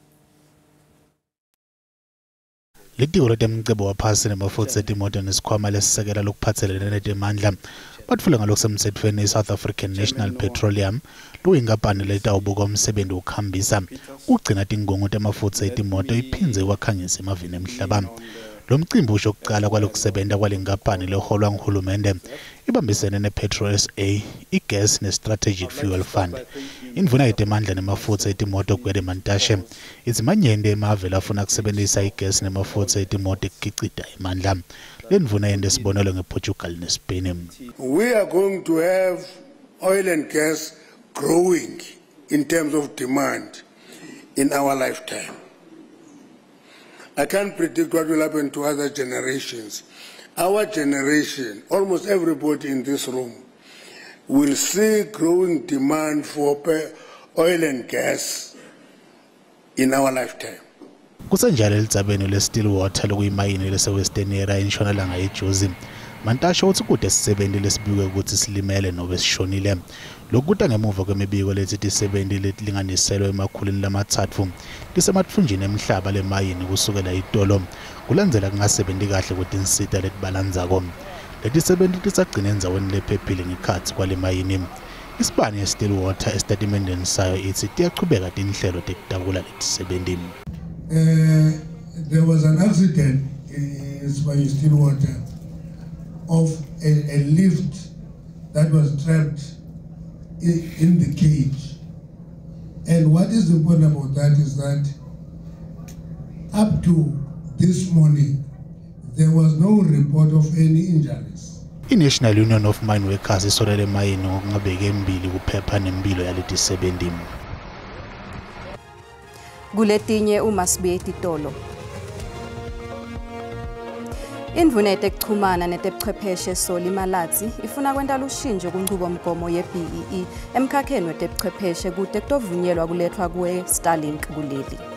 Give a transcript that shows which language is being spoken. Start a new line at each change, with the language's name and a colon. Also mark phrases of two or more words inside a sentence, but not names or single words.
Swati: Litiko letemcebo waphasi nemafutha etimoto nesikhwama lesisekela lokuphathelene netemandla batfula ngalokusemthethweni iSouth African National Petroleum luyinkampani letawubuka umsebenzi wokuhambisa ugcina tingungu temafutha etimoto iphindze wakhangisa emavini emhlaba. Lo mcimbi usho ukuqala kwalokusebenza kwalenkampani leholwa nguhulumende ibambisene nePetro SA, iGas neStrategic Fuel Fund. Indvuna yetemandla nemafutha etimoto Gwede Mantashe ithi manyende emave lafuna kusebenzisa iGas nemafutha etimoto ekukicida imandla. Le ndvuna yende sibonelo ngePortugal neSpain.
English: We are going to have oil and gas growing in terms of demand in our lifetime. I can't predict what will happen to other generations. Our generation, almost everybody in this room, will see growing demand for oil and gas in our lifetime.
Swati: Kusenjalo elitsabeni leStillwater lokuyimayini leseWestern Area eNtshonalanga eJozi. Mantashe uthi kude sisebenzi lesibike ukuthi silimele nobe sishonile. Lokuta ngemuva kwemibiko lethi tisebenzi letilinganiselwe emakhulwini lamathathu lisemathunjini emhlaba lemayini kusukela itolo kulandzela kungasebenzi kahle kwetinsita letibalandzako. Letisebenzi tisagcina endzaweni lephephile ngekhatsi kwale mayini. Isibani yeStillwater estatementeni sayo ithi tiyachubeka tinhlelo tekutakula letisebenzi.
English: There was an accident in Stillwater of a lift that was trapped in the cage. And what is important about that is that up to this morning, there was no report of any injuries.
Swati: I-National Union of Mine Workers isolele mayini ngokungabeki embili kuphepha nempilo yaletisebenzi. Kuletinye uma sibuye etitolo. Indvuna yetekuchumana netebuchwepheshe Soli Malatsi ifuna kwenta lushintsho kunchubomgomo ye-BEE emkhakheni wetebuchwepheshe kute kutovunyelwa kulethwa kwe-Starlink kuleli.